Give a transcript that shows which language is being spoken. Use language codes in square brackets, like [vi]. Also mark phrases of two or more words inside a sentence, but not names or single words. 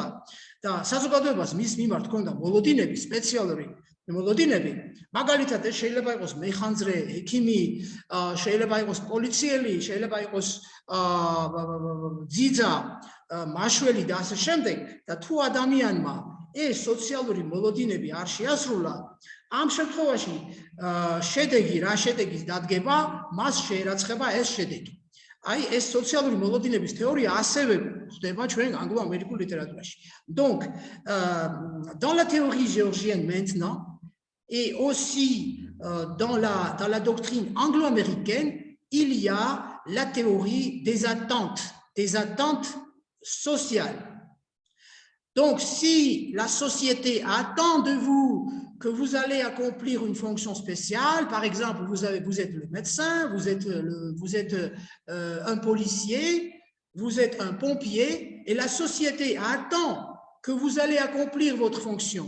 [ka] და საზოგადოებას მის მიმართ ჰქონდა მოლოდინები, სპეციალური მოლოდინები, მაგალითად ეს შეიძლება იყოს მეხანძრე, ექიმი, შეიძლება იყოს პოლიციელი, შეიძლება იყოს ძიძა, მაშველი და ასე შემდეგ და თუ ადამიანმა ეს სოციალური მოლოდინები არ შეასრულა, ამ შემთხვევაში რა შედეგის დადგება, მას შეერაცხება ეს შედეგი. Აი ეს სოციალური მოლოდინების თეორია ასევე ხდება ჩვენ ანგლო-ამერიკულ ლიტერატურაში. [fr] Donc, dans la théorie géorgienne maintenant, et aussi dans la doctrine anglo-américaine, il y a la théorie des attentes sociales. Donc, si la société attend de vous que vous allez accomplir une fonction spéciale, par exemple, vous êtes le médecin, vous êtes un policier, vous êtes un pompier, et la société attend que vous allez accomplir votre fonction.